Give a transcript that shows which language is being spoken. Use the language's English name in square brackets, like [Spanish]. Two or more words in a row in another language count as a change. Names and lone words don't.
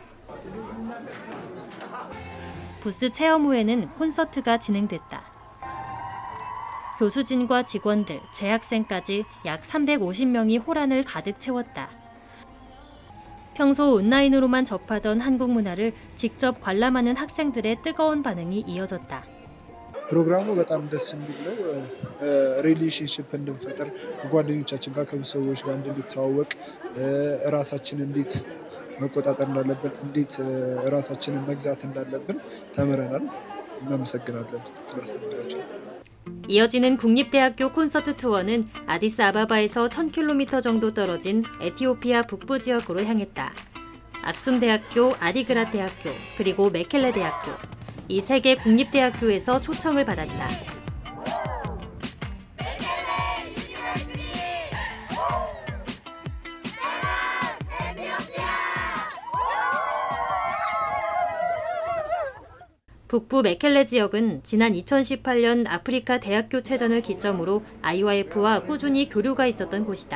[Korean] 부스 체험 후에는 콘서트가 진행됐다. 교수진과 직원들, 재학생까지 약 350명이 홀 안을 가득 채웠다. 평소 온라인으로만 접하던 한국 문화를 직접 관람하는 학생들의 뜨거운 반응이 이어졌다. [Amharic] ፕሮግራሙ በጣም ደስ የሚል ነው። ሪሌሽንሽፕ እንድንፈጥር ከጓደኞቻችን ጋር ከብዙ ሰዎች ጋር እንድንተዋወቅ ራሳችን እንዴት መቆጣጠር እንዳለብን እንዴት ራሳችንን መግዛት እንዳለብን ተምረናል። እናመሰግናለን ስላስተማራችሁ። [Korean] 이어지는 국립대학교 콘서트 투어는 아디스아바바에서 1000km 정도 떨어진 에티오피아 북부 지역으로 향했다. 악숨대학교, 아디그랏 대학교, 그리고 메켈레 대학교. 이 3개 국립대학교에서 초청을 받았다. 북부 메켈레 지역은 지난 2018년 아프리카 대학교 체전을 기점으로 IYF와 꾸준히 교류가 있었던 곳이다.